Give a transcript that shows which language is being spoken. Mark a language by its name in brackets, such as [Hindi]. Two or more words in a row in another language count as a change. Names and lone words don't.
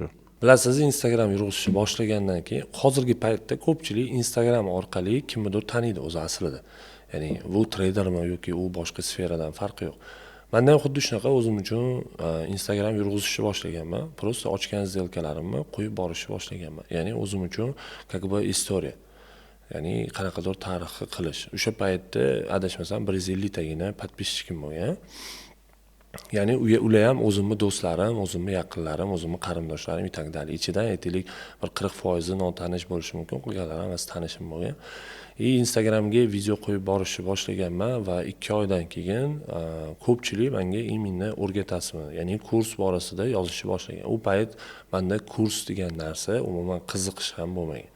[Uzbek] Bilasiz, Instagram yurg'izishni boshlagandan keyin hozirgi paytda ko'pchilik Instagram orqali kimnidir taniydi o'zi aslida. Ya'ni bu tradermi yoki u boshqa sferadan farqi yo'q. Manda ham xuddi shunaqa o'zim uchun Instagram yurg'izishni boshlaganman. Просто ochgan zelkalarimni qo'yib borishni boshlaganman. Ya'ni o'zim uchun [Russian] как бы [Uzbek] istoriya. Ya'ni qanaqadir tarixni qilish. O'sha paytda adashmasam 150 tagina podpischikim bo'lgan. Ya'ni ular ham o'zimni do'stlarim, o'zimni yaqinlarim, o'zimni qarindoshlarim [Russian] и так далее. [Uzbek] Ichidan aytaylik bir 40% notanish bo'lishi mumkin, qolganlari hammasi tanishim bo'lgan. Instagramga video qo'yib borishni boshlaganman va 2 oydan keyin ko'pchilik menga imенно o'rgatasizmi, ya'ni kurs borasida yozishni boshlagan. U payt menda kurs degan narsa umuman qiziqish ham bo'lmagan.